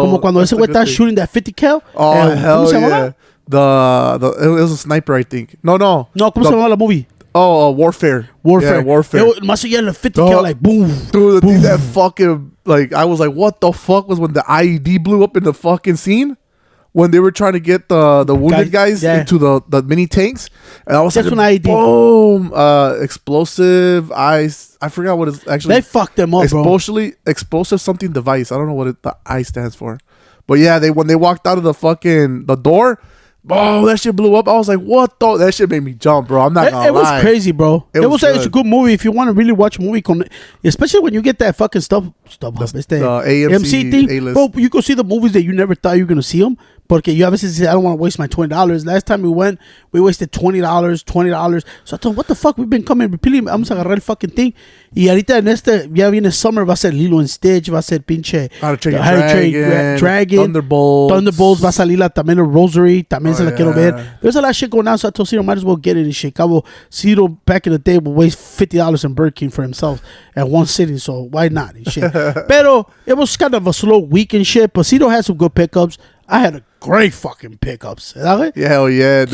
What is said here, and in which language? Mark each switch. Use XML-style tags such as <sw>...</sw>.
<es>Como cuando ese güey está</es> <en>shooting that 50 cal. Oh, hell yeah. It was a sniper, I think. No.</en> <es>No, ¿cómo se llama la movie?</es> <en>Oh, Warfare. Yeah, Warfare.</en> <es>Más allá de 50 cal, like, boom.</es> <en>Dude, the thing that fucking, like, I was like, what the fuck was when the IED blew up in the fucking scene? When they were trying to get the wounded guys into the mini tanks. And I was like, boom. Explosive ice. I forgot what it's actually. They fucked them up, bro. Explosive something device. I don't know what the I stands for. But yeah, when they walked out of the door, oh, that shit blew up. I was like, what the? That shit made me jump, bro. I'm not gonna lie. It was crazy, bro. It's a good movie if you want to really watch a movie. Especially when you get that fucking stuff. The AMC thing. A-list. Bro, you go see the movies that you never thought you were going to see them.</en> <es>Porque yo a veces</es> <en>say, I don't want to waste my $20. Last time we went, we wasted $20. So I thought, what the fuck? We've been coming repeatedly.</en> <es>Vamos a agarrar el</es> <en>fucking thing.</en> <es>Y ahorita en ya viene</es> <en>summer,</en> <es>va a ser Lilo and Stitch, va a ser pinche</es> <en>How to Train Your</en> <es>Dragon, Thunderbolts, va a salir también el Rosary, también se la quiero ver.</es> <en>There's a lot of shit going on, so I told Ciro, might as well get it and shit. Cabo, Ciro back in the day would waste $50 in Burger King for himself at one sitting, so why not and shit. Pero it was kind of a slow week and shit, but Ciro had some good pickups. I had a great fucking pickups. Yeah, hell yeah, dude.</en>